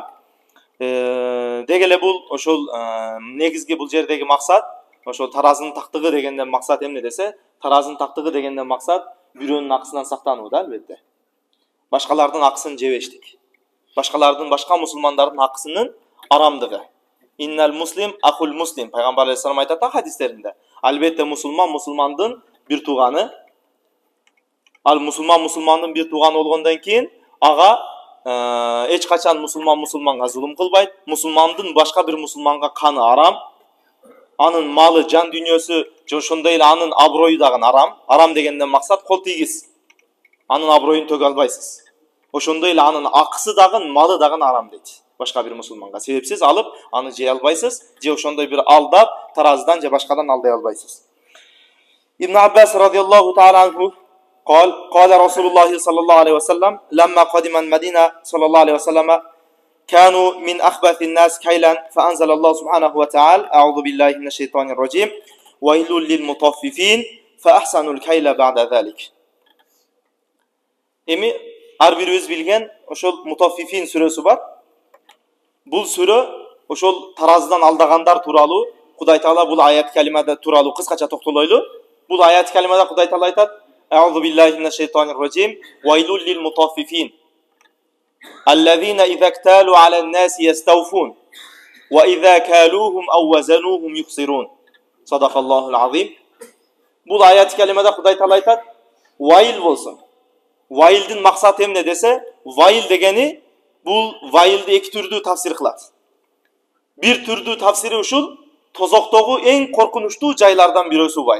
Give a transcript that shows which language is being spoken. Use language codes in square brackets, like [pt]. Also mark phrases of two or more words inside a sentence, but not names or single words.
[ky] Деги эле бул ошол негизги бул жердеги максат ошол таразынын тактыгы дегенден максат эмне десе, таразынын тактыгы дегенден максат бирөөнүн акысынан сактануу да, албетте. Башкалардын акысын жебештик. Башка мусулмандардын акысынын арамдыгы. [ar] إن المسلم أخو المسلم. [ky] Пайгамбар алейхиссалам айтат хадистеринде. Албетте мусулмандын бир тууганы. Ал мусулмандын бир тууганы болгондон кийин ага эч качан мусулманга зулум кылбайт. Мусулмандын башка бир мусулманга каны арам. Анын малы, жан дүйнөсү, ошондой эле анын аброю дагы арам. Арам дегенден максат кол тийгиз. Анын аброюн төгө албайсыз. Ошондой эле анын акысы дагы, малы дагы арам дейт. Башка бир мусулманга себепсиз алып, аны жей албайсыз, же ошондой бир алдап, таразыдан же башкадан алдай албайсыз. [ar] ابن عباس رضي الله تعالى عنه قال رسول الله صلى الله عليه وسلم لما قدم المدينة صلى الله عليه وسلم كانوا من أخبث الناس كيلا فأنزل الله سبحانه وتعالى أعوذ بالله من الشيطان الرجيم ويل للمطففين فأحسنوا الكيل بعد ذلك. [ky] Эми ар бирибиз билген ошол Мутаффифин сүрөсү бар. Бул сүрө ошол таразыдан алдагандар тууралуу Кудай Таала бул аят калимада тууралуу кыскача токтолойлу. Бул аят калимада Кудай Таала айтат: [ar] أعوذ بالله من الشيطان الرجيم ويل للمطففين الذين إذا اكتالوا على الناس يستوفون وإذا كالوهم أو وزنوهم يخسرون صدق الله العظيم. [ky] Бул аят калимада Кудай Таала айтат: вайыл болсун. Вайылдын максаты эмне десе, вайыл дегени бул вайылды эки түрдүү тафсир кылат. Бир түрдүү тафсири ушул тозоктогу эң коркунучтуу жайлардан бирөөсү вайыл.